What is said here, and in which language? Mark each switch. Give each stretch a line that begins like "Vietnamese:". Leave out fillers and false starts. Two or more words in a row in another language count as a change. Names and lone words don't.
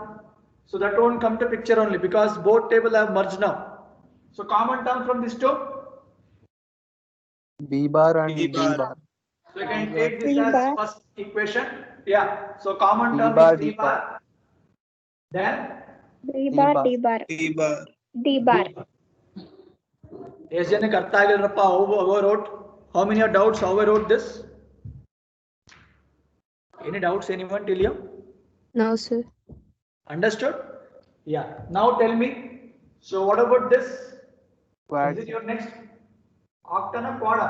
English: So that won't come to picture only because both tables have merged now. So common term from these two. B bar and D bar. So you can take this B as bar. first equation. Yeah. So common D term bar, is D D bar. Then D D bar, bar. D bar, D bar. D bar.
Kannada: ಎಷ್ಟು ಜನಕ್ಕೆ ಅರ್ಥ ಆಗಿಲ್ಲರಪ್ಪ
English: how I wrote? How many are doubts how I wrote this? Any doubts anyone till you? No, sir. Understood? Yeah. Now tell me. So what about this? Quad. Is it your next octa na quad?